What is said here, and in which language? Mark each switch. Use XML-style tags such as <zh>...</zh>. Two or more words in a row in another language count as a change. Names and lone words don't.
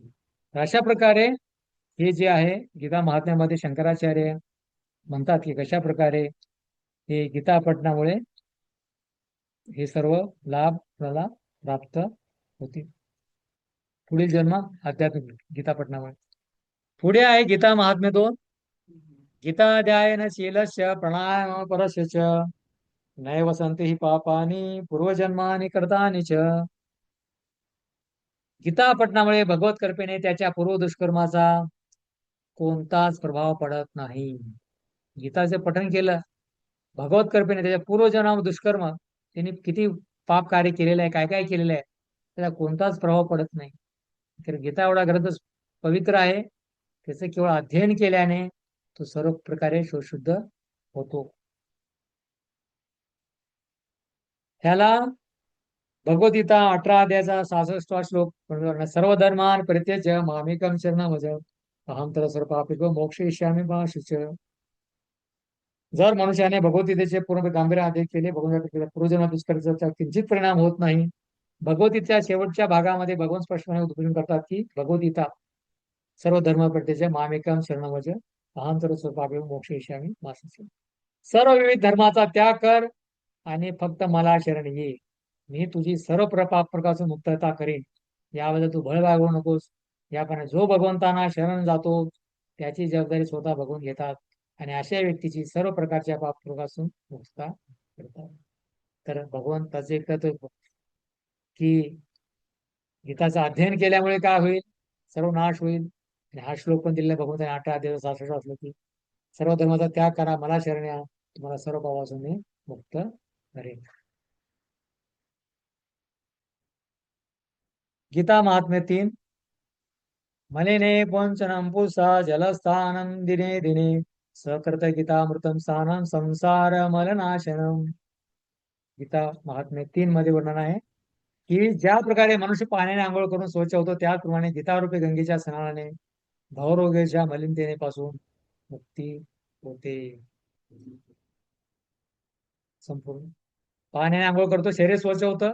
<mr>अशा प्रकारे हे जे आहे गीता महात्म्यामध्ये शंकराचार्य म्हणतात की कशा प्रकारे हे गीता पठणामुळे हे सर्व लाभ आपल्याला प्राप्त होतील. पुढील जन्म आध्यात्मिक गीता पठणामुळे. पुढे आहे गीता महात्म्य 2.</mr> <sa>गीताध्यायन शीलस्य प्राणायाम परस्य नैव संति हि पापानि पूर्वजन्मानि कृतानि च.</sa> <mr>गीता पठणामुळे भगवत कृपेने त्याच्या पूर्व दुष्कर्माचा कोणताच प्रभाव पडत नाही. गीताचं पठन केलं भगवत कृपेने त्याच्या पूर्वजन्म दुष्कर्म त्यांनी किती पाप कार्य केलेलं आहे, काय काय केलेलं आहे, त्याला कोणताच प्रभाव पडत नाही. तर गीता एवढा ग्रंथ पवित्र आहे. त्याचं केवळ अध्ययन केल्याने तो सर्व प्रकारे शुद्ध होतो. ह्याला भगवद्गीता 18 अध्यायाचा 66 श्लोक</mr> <sa>सर्व धर्मान परित्यज्य मामेकं शरणं व्रज अहं तर सर्व पापेभ्यो मोक्षयिष्यामि मा शुच. जर मनुष्याने भगवद्गीतेचे पूर्ण गांभीर्य अध्ययन केले, भगवद्गीतेचा पूर्वजन्म दुष्कर्माचा किंचित परिणाम होत नाही.</sa> <mr>भगवद्गीतेच्या शेवटच्या भागामध्ये भगवान स्पष्टपणे उद्बोधन करतात की भगवद्गीता</mr> <sa>सर्व धर्म परित्यज्य मामेकं शरणं व्रज अहं तर सर्व पापेभ्यो मोक्षयिष्यामि मा शुच.</sa> <mr>सर्व विविध धर्माचा त्याग कर आणि फक्त मला शरण ये. मी तुझी सर्व प्रकारपासून मुक्तता करेन. याबद्दल तू भय बाळगू नकोस. याप्रमाणे जो भगवंतांना शरण जातो त्याची जबाबदारी स्वतः भगवून घेतात आणि अशा व्यक्तीची सर्व प्रकारच्या पापापासून मुक्तता करतात. तर भगवंताचे कर्तव्य की गीताचं अध्ययन केल्यामुळे काय होईल, सर्व नाश होईल. आणि हा श्लोक पण दिलेला भगवंताने 18 अध्याय 66 असलं की सर्व धर्माचा त्याग करा, मला शरण या, तुम्हाला सर्व पापापासून मी मुक्त करेन. गीता महात्म्य 3.</mr> <sa>मलिने पोंचनं पुंसा जलस्थानं दिने दिने सकृत गीतामृतं स्थानं संसार मलनाशनम.</sa> <mr>गीता महात्म्य 3 मध्ये वर्णन आहे की ज्या प्रकारे मनुष्य पाण्याने आंघोळ करून स्वच्छ होतो त्याचप्रमाणे गीतारूपी गंगेच्या स्नानाने भावरोगाच्या मलिनतेपासून मुक्ती होते. संपूर्ण पाण्याने आंघोळ करतो, शरीर स्वच्छ होतं.</mr>